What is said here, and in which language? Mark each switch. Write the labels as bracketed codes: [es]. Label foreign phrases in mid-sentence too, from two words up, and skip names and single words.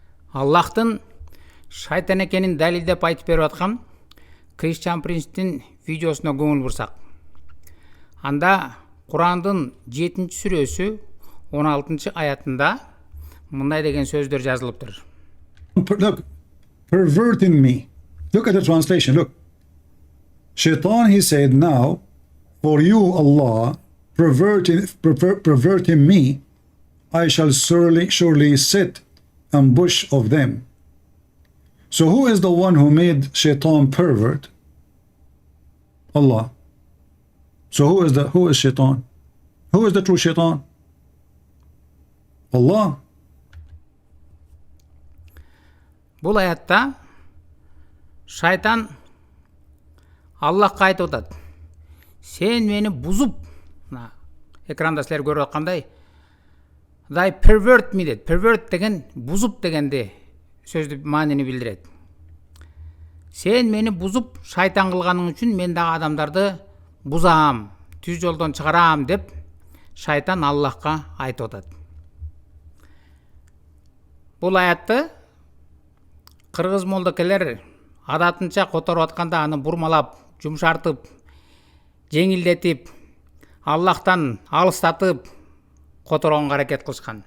[ky] Аллахтын шайтан экенин далилдеп айтып берип аткан Christian Prince'тин видеосуна көңүл бурсак. Анда Курандын 7-сүрөсү 16-аятында мындай деген сөздөр жазылыптыр. [en] Look, perverting me. Look at the translation, look. Shaitan, he said, now, for you, Allah, perverting me, I shall surely set ambush of them. So who is the one who made Shaitan pervert? Allah. So who is Shaitan? Who is the true Shaitan? Allah. [ky] Бұл аятта шайтан Аллахқа айтып атат. Сен мени бузуп, экранда силер көрүп аткандай, [en] they pervert me деді. [ky] Pervert деген бузуп дегенде сөзді маанини билдирет. Сен мени бузуп шайтан кылганың үчүн мен дагы адамдарды бузам, түз жолдон чыгарам деп шайтан Аллахка айтып атат. Бұл аятты кыргыз молдокелер адатынча которуп атканда аны бурмалап, жумшартып, жеңилдетип, Аллахтан алыстатып которгонго аракет кылышкан.